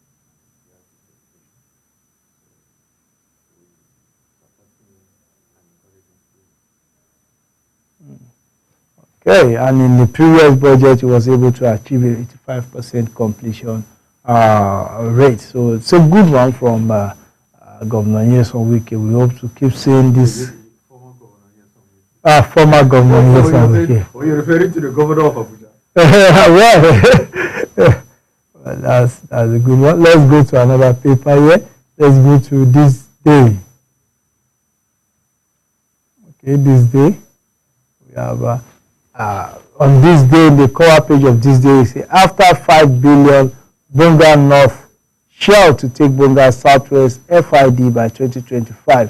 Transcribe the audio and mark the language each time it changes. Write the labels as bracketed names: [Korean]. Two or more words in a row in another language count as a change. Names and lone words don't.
[English] He has this reputation. So we support him and encourage him to do it. Okay, and in the previous budget, he was able to achieve a 85% completion rate. So it's a good one from Governor Nyesom Wike. We hope to keep seeing this. Former Governor Nyesom Wike. Former Governor Nyesom Wike. Oh, you're referring to the governor of Abuja? Well, that's a good one. Let's go to another paper here. Let's go to this day. Okay, this day. We have on this day, the cover page of this day, is after 5 billion, Bonga North shell to take Bonga Southwest FID by 2025.